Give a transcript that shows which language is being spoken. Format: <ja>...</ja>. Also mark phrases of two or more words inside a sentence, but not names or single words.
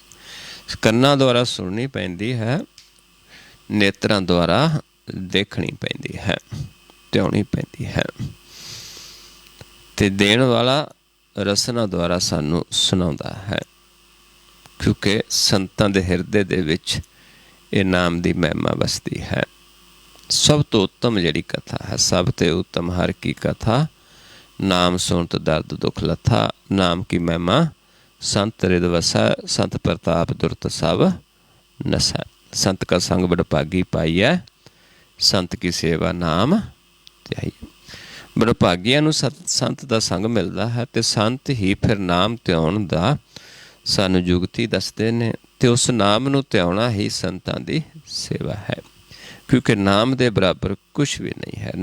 <pa>ਕੰਨਾਂ ਦੁਆਰਾ ਸੁਣਨੀ ਪੈਂਦੀ ਹੈ, ਨੇਤਰਾਂ ਦੁਆਰਾ ਦੇਖਣੀ ਪੈਂਦੀ ਹੈ, ਧਿਆਉਣੀ ਪੈਂਦੀ ਹੈ, ਅਤੇ ਦੇਣ ਵਾਲਾ ਰਸਨਾ ਦੁਆਰਾ ਸਾਨੂੰ ਸੁਣਾਉਂਦਾ ਹੈ। ਕਿਉਂਕਿ ਸੰਤਾਂ ਦੇ ਹਿਰਦੇ ਦੇ ਵਿੱਚ ਇਹ ਨਾਮ ਦੀ ਮਹਿਮਾ ਵਸਦੀ ਹੈ। ਸਭ ਤੋਂ ਉੱਤਮ ਜਿਹੜੀ ਕਥਾ ਹੈ, ਸਭ ਤੋਂ ਉੱਤਮ ਹਰ ਕੀ ਕਥਾ ਨਾਮ ਸੁਨਤ ਦਰਦ ਦੁਖ ਲਥਾ, ਨਾਮ ਕੀ ਮਹਿਮਾ ਸੰਤ ਰਿਦ ਵਸੈ, ਸੰਤ ਪ੍ਰਤਾਪ ਦੁਰਤ ਸਭ ਨਸੈ। ਸੰਤ ਕਾ ਸੰਗ ਬੜਭਾਗੀ ਪਾਈਐ, ਸੰਤ ਕੀ ਸੇਵਾ ਨਾਮ ਧਿਆਈ। ਬੜਭਾਗੀਆਂ ਨੂੰ ਸੰਤ ਦਾ ਸੰਗ ਮਿਲਦਾ ਹੈ ਅਤੇ ਸੰਤ ਹੀ ਫਿਰ ਨਾਮ ਧਿਆਉਣ ਦਾ ਸਾਨੂੰ ਜੁਗਤੀ ਦੱਸਦੇ ਨੇ, ਅਤੇ ਉਸ ਨਾਮ ਨੂੰ ਧਿਆਉਣਾ ਹੀ ਸੰਤਾਂ ਦੀ ਸੇਵਾ ਹੈ, ਕਿਉਂਕਿ ਨਾਮ ਦੇ ਬਰਾਬਰ ਕੁਛ ਵੀ ਨਹੀਂ ਹੈ।</pa>